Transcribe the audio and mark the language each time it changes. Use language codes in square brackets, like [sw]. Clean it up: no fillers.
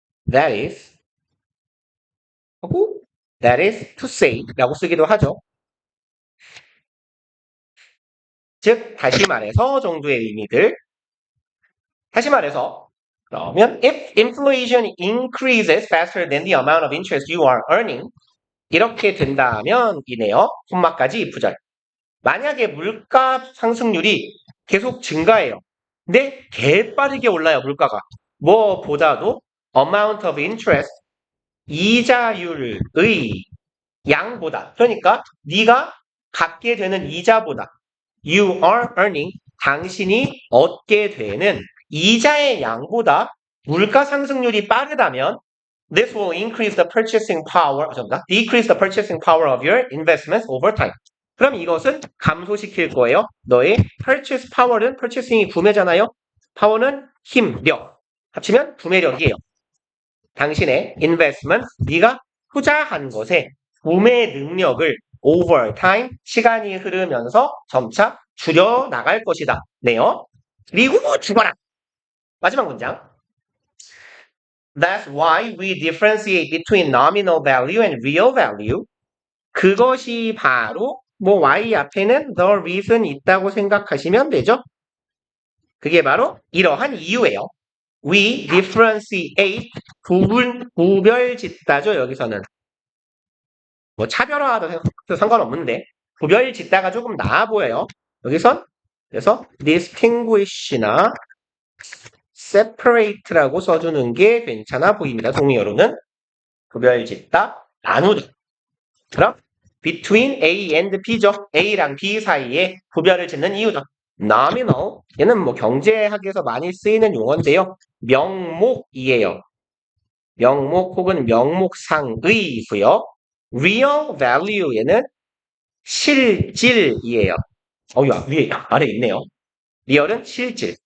[en] that is [ko] 하고 [en] that is to say [ko] 라고 쓰기도 하죠. 즉 다시 말해서 정도의 의미들 다시 말해서 그러면 [en] if inflation increases faster than the amount of interest you are earning [ko] 이렇게 된다면 이네요. 콤마까지 부절 만약에 물가 상승률이 계속 증가해요. 근데 개빠르게 올라요. 물가가 뭐보다도 [en] amount of interest [ko] 이자율의 양보다 그러니까 네가 갖게 되는 이자보다 [en] you are earning [ko] 당신이 얻게 되는 이자의 양보다 물가 상승률이 빠르다면 [en] this will increase the purchasing power decrease the purchasing power of your investments over time. [ko] 그럼 이것은 감소시킬 거예요. 너의 purchase power는 purchasing이 구매잖아요. power는 힘, 력 합치면 구매력이에요. 당신의 investment, 네가 투자한 것에 구매 능력을 [en] over time, [ko] 시간이 흐르면서 점차 줄여나갈 것이다. 네요. 그리고 죽어라. 마지막 문장. [en] That's why we differentiate between nominal value and real value. [ko] 그것이 바로 뭐 y 앞에는 the reason 있다고 생각하시면 되죠. 그게 바로 이러한 이유예요. [en] We differentiate [ko] 구별 짓다죠. 여기서는 뭐 차별화도 상관없는데 구별 짓다가 조금 나아 보여요. 여기선 그래서 distinguish나 separate라고 써주는 게 괜찮아 보입니다. 동의어로는 구별 짓다, 나누다. 그럼 [en] between A and B [ko] 죠. A랑 B 사이에 구별을 짓는 이유죠. nominal 얘는 뭐 경제학에서 많이 쓰이는 용어인데요. 명목이에요. 명목 혹은 명목상의고요. real value 얘는 실질이에요. 위에 아래 있네요. 리얼은 실질.